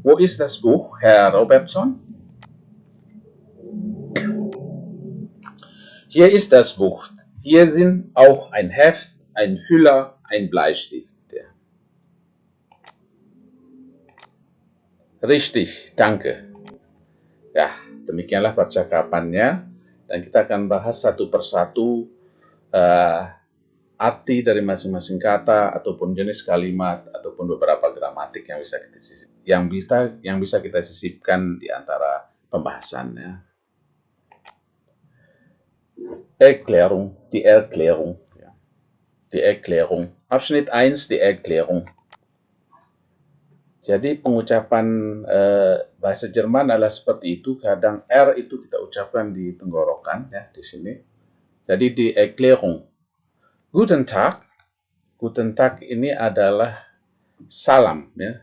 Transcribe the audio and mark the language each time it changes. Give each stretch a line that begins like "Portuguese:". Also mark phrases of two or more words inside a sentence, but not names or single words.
German: Wo ist das Buch, Herr Robertson? Hier ist das Buch. Hier sind auch ein Heft, ein Füller, ein Bleistift. Richtig, danke.
Indonesian: Ya, demikianlah percakapannya, dan kita akan bahas satu persatu arti dari masing-masing kata ataupun jenis kalimat ataupun beberapa gramatik yang bisa kita sisipkan di antara pembahasannya.
German: Erklärung, die Erklärung. Ja. Die Erklärung. Abschnitt 1, die Erklärung.
Indonesian: Jadi pengucapan bahasa Jerman adalah seperti itu. Kadang R itu kita ucapkan di tenggorokan ya di sini. Jadi di Erklärung.
German: Guten Tag. Guten Tag
Indonesian: ini adalah salam ya.